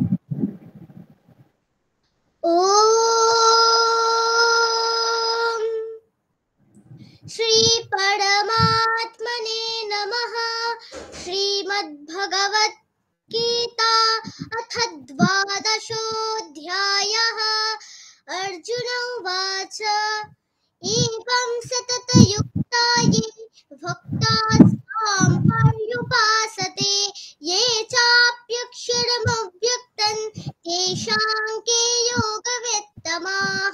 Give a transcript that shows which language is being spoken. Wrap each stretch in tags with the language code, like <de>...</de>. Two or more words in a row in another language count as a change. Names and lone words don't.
<sa>ওম শ্রী পরমাত্মনে নমঃ। শ্রীমদ্ভগবদ গীতা অথ দ্বাদশোऽধ্যায়ः। अर्जुन उवाच एवं सततयुक्ता ये भक्तास्त्वां पर्युपासते ये चाप्यक्षरमव्यक्तं तेषां के योगवित्तमाः।</sa>